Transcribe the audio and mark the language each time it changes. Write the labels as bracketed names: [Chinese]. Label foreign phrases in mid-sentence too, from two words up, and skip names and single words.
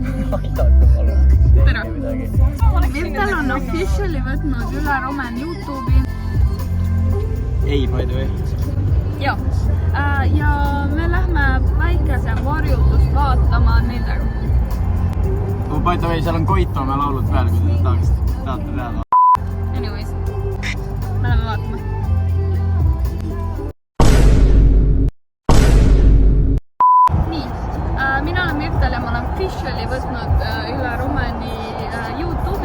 [Estonian] tere! Virtel on officially võtnud üle Roman YouTube'i. Ei, [English] by the way. [Estonian] Ja me lähme väikese varjutust vaatama nendega. [English] By the way, [Estonian] seal on Koitomäe laulud peal, kui te tahate teada. Anyways, me lähme vaatama. Nii, mina olen Virtel ja ma olen officially võtnud üle Romani YouTube'i.